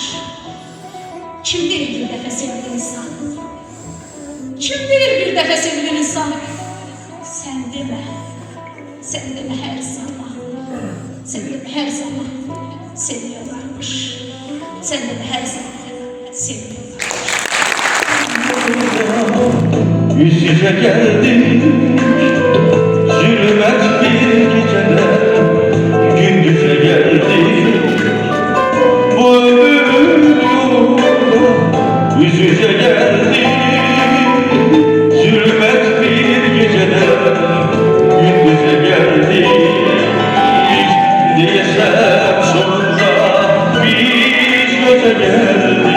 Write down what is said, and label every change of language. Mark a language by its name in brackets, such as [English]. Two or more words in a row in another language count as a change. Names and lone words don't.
[Azerbaijani] Kim deyir bir dəfə sevdiğin insan? Kim deyir bir dəfə sevdiğin insan? Sən demə hər zaman. Sən demə hər zaman seviyorlarmış. Sən demə hər zaman seviyorlarmış. [Turkish] Yüz yüze geldik zulmet bir gecede, gündüze geldik bu ömür yolunda. Yüz yüze geldik zulmet bir gecede, gündüze geldik diyesem sonunda biz göze geldik.